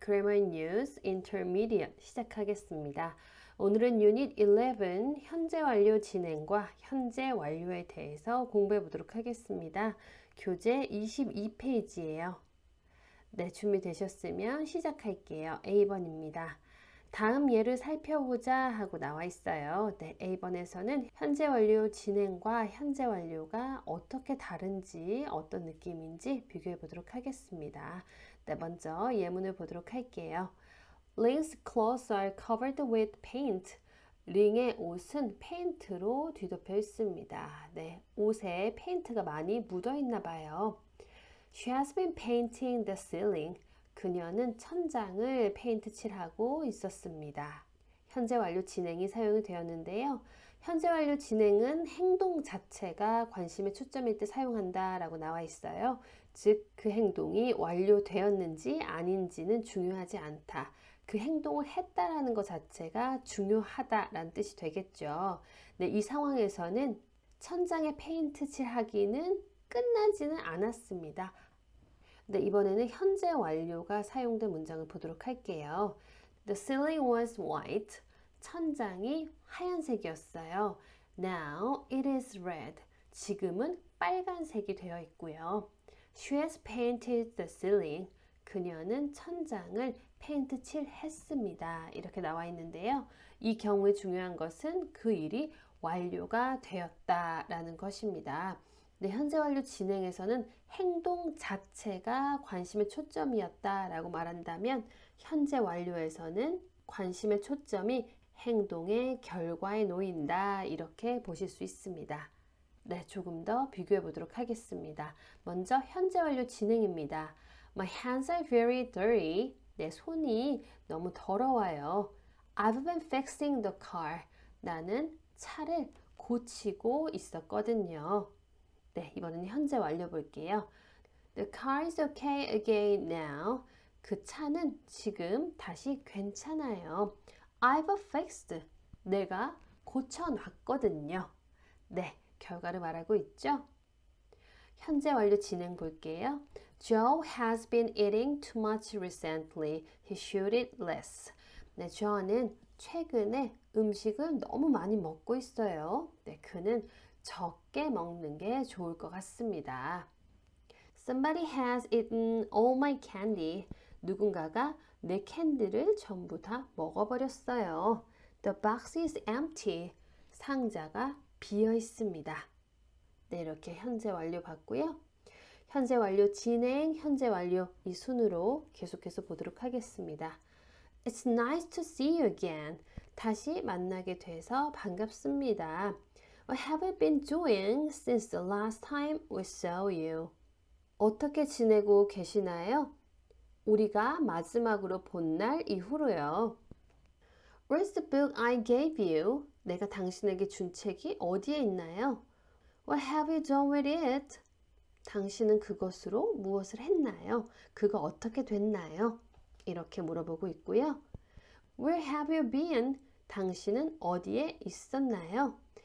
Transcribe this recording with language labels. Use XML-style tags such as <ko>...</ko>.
<ko>Grammar News Intermediate 시작하겠습니다. 오늘은 유닛 11 현재 완료 진행과 현재 완료에 대해서 공부해 보도록 하겠습니다. 교재 22페이지예요. 네, 준비되셨으면 시작할게요. A번입니다. 다음 예를 살펴보자 하고 나와 있어요. 네, A번에서는 현재 완료 진행과 현재 완료가 어떻게 다른지 어떤 느낌인지 비교해 보도록 하겠습니다. 네, 먼저 예문을 보도록 할게요.</ko> <en>Link's clothes are covered with paint.</en> <ko>링의 옷은 페인트로 뒤덮여 있습니다. 네, 옷에 페인트가 많이 묻어 있나 봐요.</ko> <en>She has been painting the ceiling.</en> <ko>그녀는 천장을 페인트 칠하고 있었습니다. 현재 완료 진행이 사용이 되었는데요. 현재 완료 진행은 행동 자체가 관심의 초점일 때 사용한다 라고 나와 있어요. 즉, 그 행동이 완료되었는지 아닌지는 중요하지 않다. 그 행동을 했다라는 것 자체가 중요하다라는 뜻이 되겠죠. 네, 이 상황에서는 천장에 페인트 칠하기는 끝나지는 않았습니다. 네, 이번에는 현재 완료가 사용된 문장을 보도록 할게요.</ko> <en>The ceiling was white.</en> <ko>천장이 하얀색이었어요.</ko> <en>Now it is red.</en> <ko>지금은 빨간색이 되어 있고요.</ko> <en>She has painted the ceiling.</en> <ko>그녀는 천장을 페인트 칠했습니다. 이렇게 나와 있는데요. 이 경우에 중요한 것은 그 일이 완료가 되었다라는 것입니다. 네, 현재 완료 진행에서는 행동 자체가 관심의 초점이었다라고 말한다면 현재 완료에서는 관심의 초점이 행동의 결과에 놓인다 이렇게 보실 수 있습니다. 네, 조금 더 비교해 보도록 하겠습니다. 먼저 현재 완료 진행입니다.</ko> <en>My hands are very dirty.</en> <ko>내 손이 너무 더러워요.</ko> <en>I've been fixing the car.</en> <ko>나는 차를 고치고 있었거든요. 네, 이번엔 현재 완료 볼게요.</ko> <en>The car is okay again now.</en> <ko>그 차는 지금 다시 괜찮아요.</ko> <en>I've fixed.</en> <ko>내가 고쳐놨거든요. 네, 결과를 말하고 있죠. 현재 완료 진행 볼게요.</ko> <en>Joe has been eating too much recently. He should eat less.</en> <ko>네, Joe는 최근에 음식을 너무 많이 먹고 있어요. 네, 그는 적게 먹는 게 좋을 것 같습니다.</ko> <en>Somebody has eaten all my candy.</en> <ko>누군가가 내 캔디를 전부 다 먹어버렸어요.</ko> <en>The box is empty.</en> <ko>상자가 비어 있습니다. 네, 이렇게 현재 완료 봤고요. 현재 완료 진행, 현재 완료 이 순으로 계속해서 보도록 하겠습니다.</ko> <en>It's nice to see you again.</en> <ko>다시 만나게 돼서 반갑습니다.</ko> <en>What have you been doing since the last time we saw you?</en> <ko>어떻게 지내고 계시나요? 우리가 마지막으로 본 날 이후로요.</ko> <en>Where's the book I gave you?</en> <ko>내가 당신에게 준 책이 어디에 있나요?</ko> <en>What have you done with it?</en> <ko>당신은 그것으로 무엇을 했나요? 그거 어떻게 됐나요? 이렇게 물어보고 있고요.</ko> <en>Where have you been?</en> <ko>당신은 어디에 있었나요?</ko>